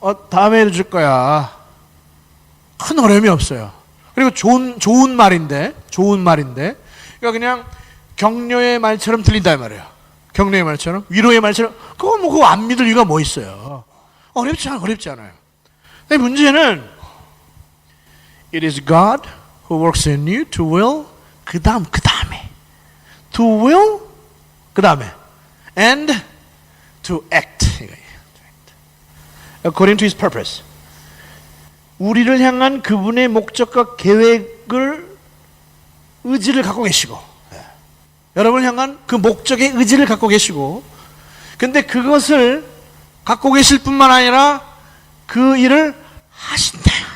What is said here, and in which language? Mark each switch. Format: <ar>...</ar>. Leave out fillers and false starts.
<ko>다음에 이루어질 거야. 큰 어려움이 없어요. 그리고 좋은 말인데, 그러니까 그냥 격려의 말처럼 들린다 이 말이에요. 격려의 말처럼, 위로의 말처럼. 그거 안 믿을 이유가 뭐 있어요? 어렵지 않아요. 근데 문제는</ko> <en>It is God who works in you to will,</en> <ko>그 다음에</ko> <en>to will, 그 다음에 and to act according to His purpose.</en> <ko>우리를 향한 그분의 목적과 계획을 의지를 갖고 계시고 여러분을 향한 그 목적의 의지를 갖고 계시고 근데 그것을 갖고 계실 뿐만 아니라 그 일을 하신다.</ko>